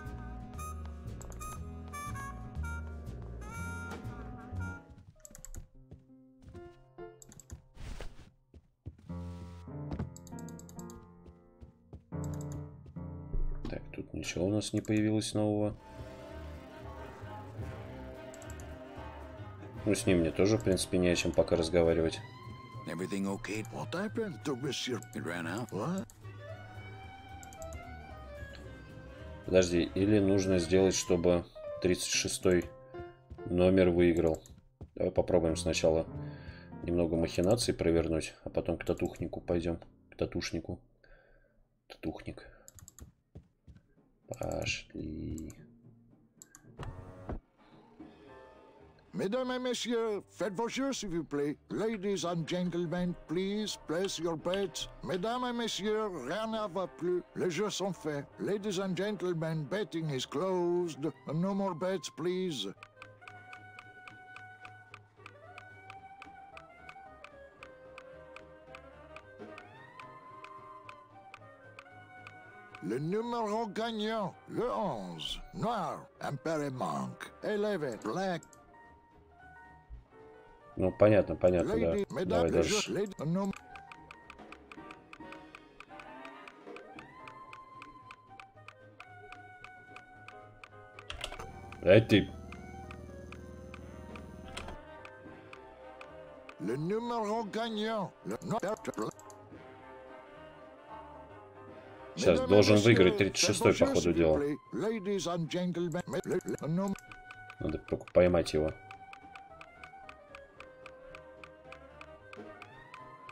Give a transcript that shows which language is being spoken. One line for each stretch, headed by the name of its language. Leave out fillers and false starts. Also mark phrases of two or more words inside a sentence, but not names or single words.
Russian: Так, тут ничего у нас не появилось нового. Ну, с ним мне тоже, в принципе, не о чем пока разговаривать.
English: Everything okay? What happened to Monsieur? It ran out. What?
Russian: Подожди, или нужно сделать, чтобы 36-й номер выиграл. Давай попробуем сначала немного махинаций провернуть, а потом к татухнику пойдем. К татушнику. Татухник. Пошли.
French: Mesdames et messieurs, faites vos jeux s'il vous plaît.
English: Ladies and gentlemen, please place your bets.
French: Mesdames et messieurs, rien ne va plus. Les jeux sont faits.
English: Ladies and gentlemen, betting is closed. No more bets, please.
French: Le numéro gagnant, le 11, noir, impair et manque.
English: 11, black.
Russian: Ну, понятно, да. Давай дальше. Эй, ты.
French: Le numéro gagnant, le
Russian: Сейчас должен выиграть 36-й по ходу дела. Надо только поймать его.